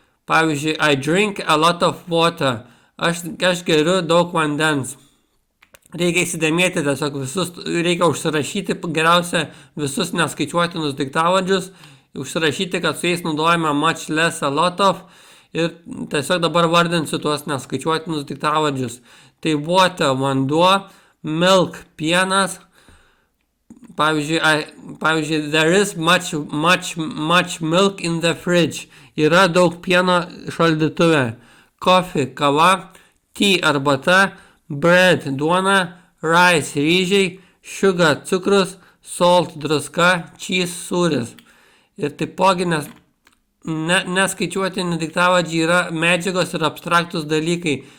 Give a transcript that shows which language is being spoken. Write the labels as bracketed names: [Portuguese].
[Lithuanian] Pavyzdžiui, [English] I drink a lot of water. [Lithuanian] Aš geriu daug vandens. Reikia įsidėmėti tiesiog visus, reikia užsirašyti geriausia visus neskaičiuotinus daiktavardžius, užsirašyti, kad su jais naudojame much, less, a lot of ir tiesiog dabar vardinsiu tuos neskaičiuotinus daiktavardžius. Tai water, vanduo, milk, pienas. Pavyzdžiui, [English] there is much milk in the fridge. [Lithuanian] Yra daug pieno šaldytuve. Coffee, kava, tea, arbata, bread, duona, rice, ryžiai, sugar, cukrus, salt, druska, cheese, sūris. Ir taipogi neskaičiuotini daiktavardžiai yra medžiagos ir abstraktus dalykai.